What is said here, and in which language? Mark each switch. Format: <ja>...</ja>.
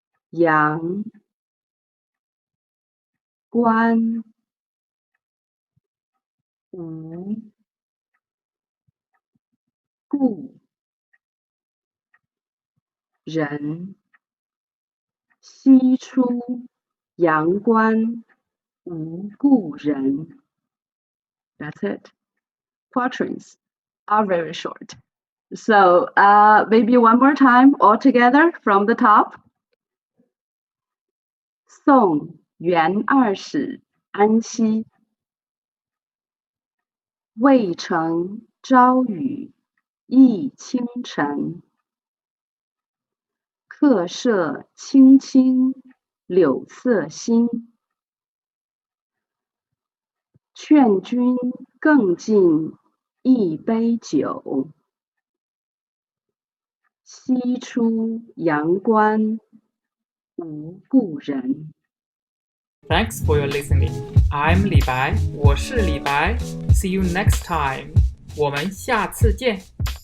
<zh>阳关无故人，西出阳关无故人。</zh> <en>That's it. Quatrains are very short. So maybe one more time all together from the top.</en> <zh>送元二使安西，渭城朝雨浥轻尘，客舍青青柳色新。劝君更尽一杯酒，西出阳关无故人。</zh> <en>Thanks for your listening. I'm</en> <zh>李白，我是李白。</zh> <en>See you next time.</en> <zh>我们下次见。</zh>